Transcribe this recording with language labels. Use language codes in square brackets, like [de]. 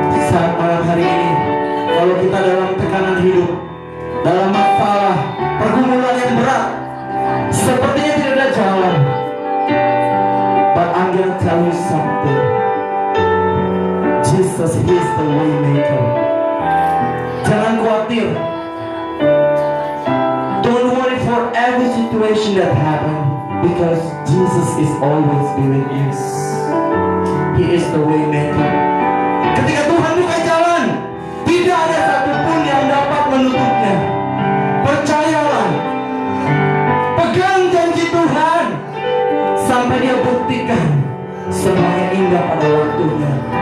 [id] Saat malam hari ini, kalau kita dalam tekanan hidup, dalam masalah, pergumulan yang berat, sepertinya tidak ada jalan. [en] But I'm gonna tell you something. Jesus is the way maker. [id] Jangan khawatir. [en] Don't worry for every situation that happen, because Jesus is always with you. He is the way maker. [id] Ketika Tuhan buka jalan, tidak ada satupun yang dapat menutupnya. Percayalah, pegang janji Tuhan sampai Dia buktikan semuanya indah pada waktunya.